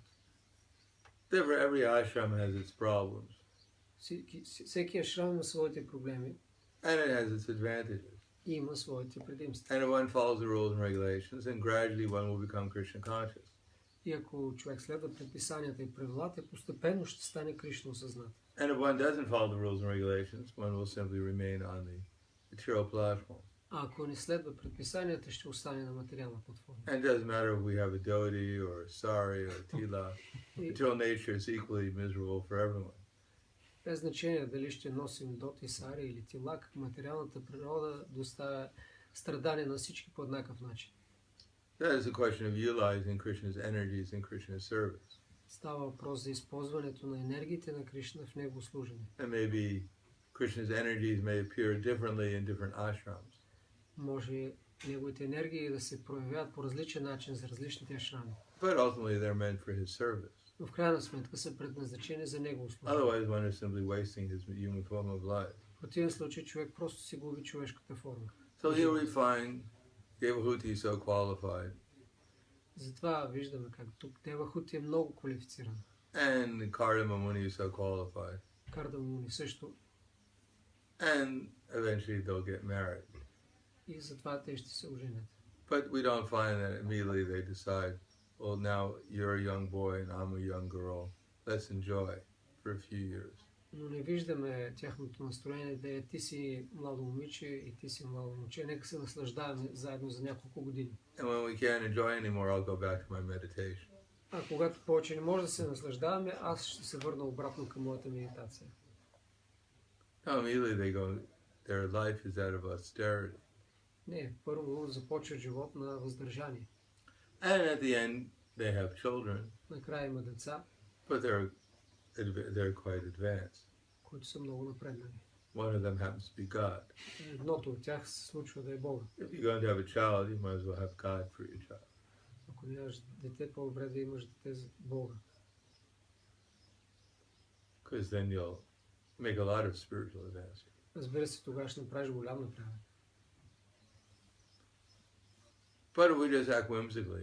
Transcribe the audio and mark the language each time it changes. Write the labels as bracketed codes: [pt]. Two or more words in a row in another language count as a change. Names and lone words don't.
[en] Therefore, every ashram has its problems, [bg] Всеки ашрам има своите проблеми [en] and it has its advantages. [bg] и има своите предимства. [en] And if one follows the rules and regulations, then gradually one will become Krishna conscious. [bg] И ако човек следва предписанията и правилата, постепенно ще стане Кришна осъзнат. [en] And if one doesn't follow the rules and regulations, one will simply remain on the material platform. [bg] А ако не следва предписанията, ще остане на материална платформа. [en] And it doesn't matter if we have a dhoti or a sari or a tila. Material nature is equally miserable for everyone. [bg] Без значение дали ще носим доти, сари или тилак, материалната природа доставя страдания на всички по еднакъв начин. [en] That is a question of utilizing Krishna's energies in Krishna's service. [bg] Става въпрос за използването на енергиите на Кришна в Него служене. [en] And maybe Krishna's energies may appear differently in different ashrams. [bg] Може неговите енергии да се проявяват по различен начин за различните ашрами. [en] But ultimately they're meant for his service. [bg] Но в крайна сметка са предназначени за Негово служене. [en] Otherwise one is simply wasting his human form of life. [bg] В противен случай човек просто си губи човешката форма. [en] So here we find Devahuti so qualified. [bg] Затова виждаме как тук Девахути е много квалифициран. [en] And Kardama Muni so qualified. [bg] Кардамуни също. [en] And eventually they'll get married. [bg] И затова те ще се оженят. [en] But we don't find that immediately they decide, well, now you're a young boy and I'm a young girl. Let's enjoy for a few years. [bg] Но не виждаме тяхното настроение да е ти си младо момиче и ти си младо момче. Нека се наслаждаваме заедно за няколко години. [en] And when we can't enjoy anymore, I'll go back to my meditation. [bg] А когато повече не може да се наслаждаваме, аз ще се върна обратно към моята медитация. [en] Now immediately they go, their life is that of austerity. [bg] Не, първо започва живот на въздържание. [en] And at the end, they have children, [bg] Накрая има деца, [en] but they're quite advanced. [bg] които са много напреднали. [en] One of them happens to be God. [bg] Едното от тях се случва да е Бога. [en] If you're going to have a child, you might as well have God for your child. [bg] Ако нямаш дете, по-добре да имаш дете за Бога. [en] Because then you'll make a lot of spiritual advancement. [bg] Разбира се, тогава ще направиш голям напредък. [en] But if we just act whimsically,